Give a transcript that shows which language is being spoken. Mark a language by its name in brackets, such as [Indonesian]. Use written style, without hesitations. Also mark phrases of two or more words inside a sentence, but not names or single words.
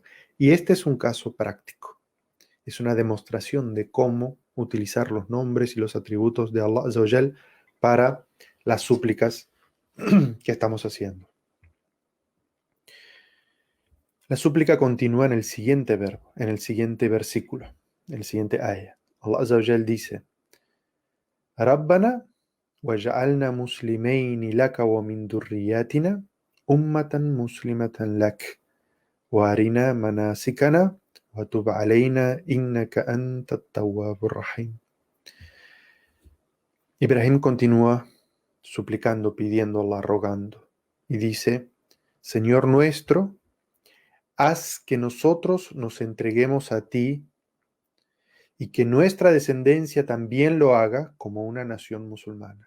[Spanish] Y este es un caso práctico. Es una demostración de cómo utilizar los nombres y los atributos de Allah [Arabic] عز وجل [Spanish] para las súplicas que estamos haciendo. La súplica continúa en el siguiente verbo, en el siguiente versículo, en el siguiente ayah. [Arabic] الله عز وجل dice: ربنا واجعلنا مسلمين لك ومن ذريتنا أمة مسلمة لك وأرنا مناسكنا وتب علينا إنك أنت التواب الرحيم. [Spanish] Ibrahim continúa suplicando, pidiendo a Allah, rogando, y dice: Señor nuestro, haz que nosotros nos entreguemos a ti y que nuestra descendencia también lo haga como una nación musulmana.